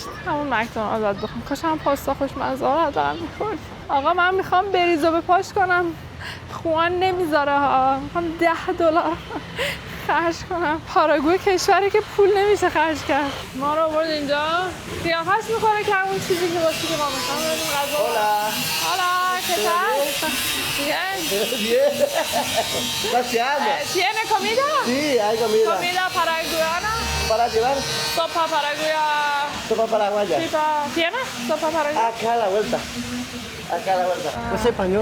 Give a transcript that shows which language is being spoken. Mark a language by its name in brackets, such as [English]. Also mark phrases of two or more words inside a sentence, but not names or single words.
[Persian] همون مکدونالد باید بخوام. کاش هم پاستا خوشمزه رو حداقل می‌خورد. آقا من میخوام بریزو بپاش کنم. خوان نمیذاره ها. میخوام $10 خرج کنم. پاراگوئه کشوری که پول نمیشه خرج کرد. ما رو آورد اینجا. قیافش میکنه که همون چیزی که واسه که ما میخوام بریم غذا. [Spanish] Hola, ¿qué tal? Bien. Bien. Gracias. ¿Tiene comida? Sí, hay comida. ¿Comida paraguayana? ¿Para llevar? Sopa paraguaya. Sopa paraguaya. ¿Tiene? Sopa paraguaya. Acá a la vuelta. Acá a la vuelta. ¿No es español?